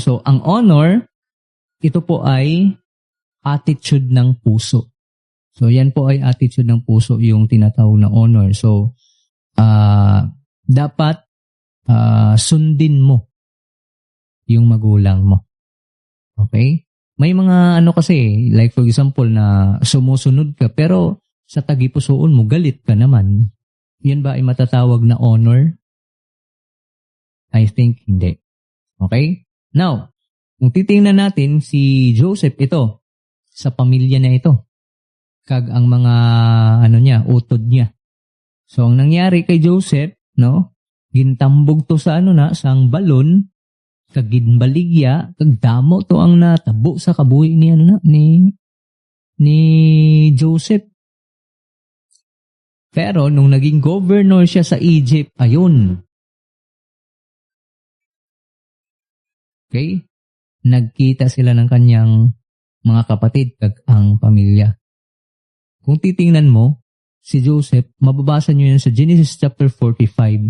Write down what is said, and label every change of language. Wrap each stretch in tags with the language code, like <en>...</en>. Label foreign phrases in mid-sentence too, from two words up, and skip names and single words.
<tl>So, ang honor, ito po ay attitude ng puso. So, yan po ay attitude ng puso, yung tinatawag na honor. So, dapat sundin mo yung magulang mo. Okay? May mga kasi,</tl> <en>like for example,</en> <tl>na sumusunod ka, pero sa tagipusoon mo, galit ka naman. Yan ba ay matatawag na honor?</tl> <en>I think hindi. Okay?</en> <tl>Now, kung titingnan natin si Joseph ito, sa pamilya na ito,</tl> <hil>kag ang mga utod niya. So,</hil> <tl>ang nangyari kay Joseph,</tl> <hil>gintambog to sa sang balon, kag ginbaligya, kag damo to ang natabo sa kabuhi ni Joseph.</hil> <tl>Pero nung naging governor siya sa Egypt, ayun. Okay? Nagkita sila ng kanyang mga kapatid kag ang pamilya. Kung titingnan mo, si Joseph, mababasa nyo yun sa Genesis chapter 45.</tl>